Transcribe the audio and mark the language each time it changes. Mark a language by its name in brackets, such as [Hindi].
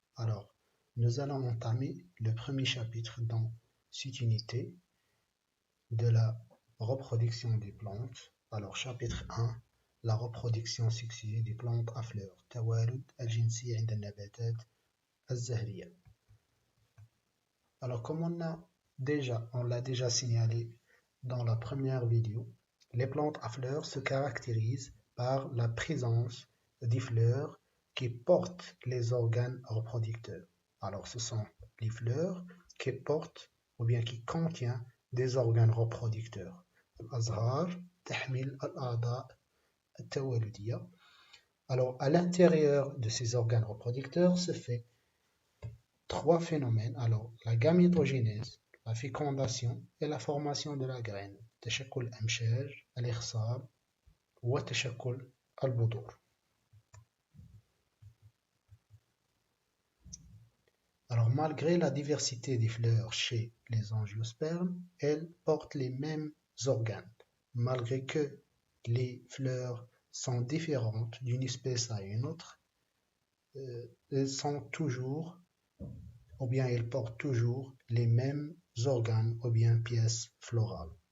[French] Alors, nous allons entamer le premier chapitre dans cette unité de la reproduction des plantes. Alors, chapitre 1, la reproduction sexuée des plantes à fleurs. [Arabic] توارد الجنسي عند النباتات الزهرية. [French] Alors, comme on l'a déjà signalé dans la première vidéo, les plantes à fleurs se caractérisent par la présence des fleurs qui portent les organes reproducteurs. Alors, ce sont les fleurs qui portent ou bien qui contiennent des organes reproducteurs. [Arabic] الأزهار تحمل الأعضاء التوالدية. [French] Alors, à l'intérieur de ces organes reproducteurs se fait trois phénomènes. Alors, la gamétogénèse, la fécondation et la formation de la graine. [Arabic] تشكل الأمشاج، الإخصاب وتشكل البذور. [French] Alors, malgré la diversité des fleurs chez les angiospermes, elles portent les mêmes organes. Malgré que les fleurs sont différentes d'une espèce à une autre, elles sont toujours, ou bien elles portent toujours les mêmes organes ou bien pièces florales.